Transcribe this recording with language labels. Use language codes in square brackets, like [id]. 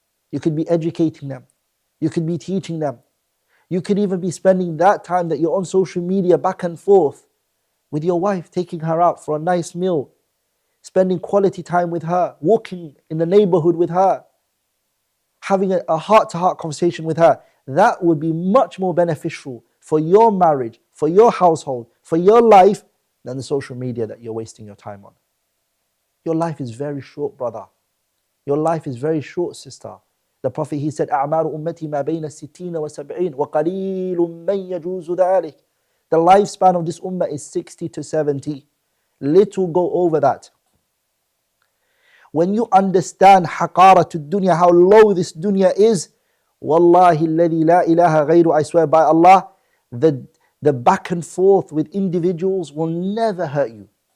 [en] You could be educating them. You could be teaching them. You could even be spending that time that you're on social media back and forth with your wife, taking her out for a nice meal, spending quality time with her, walking in the neighborhood with her, having a heart-to-heart conversation with her. That would be much more beneficial for your marriage, for your household, for your life than the social media that you're wasting your time on. Your life is very short, brother. Your life is very short, sister. The Prophet, he said, [ar] أَعْمَارُ أُمَّتِي مَا بَيْنَ السِّتِّينَ وَسَبْعِينَ وَقَلِيلٌ مَنْ يَجُوزُ ذَلِكَ. [en] The lifespan of this ummah is 60 to 70. Little go over that. When you understand haqaratul dunya, how low this dunya is, [ar] wallahi alladhi la ilaha ghayru, [en] I swear by Allah, the back and forth with individuals will never hurt you.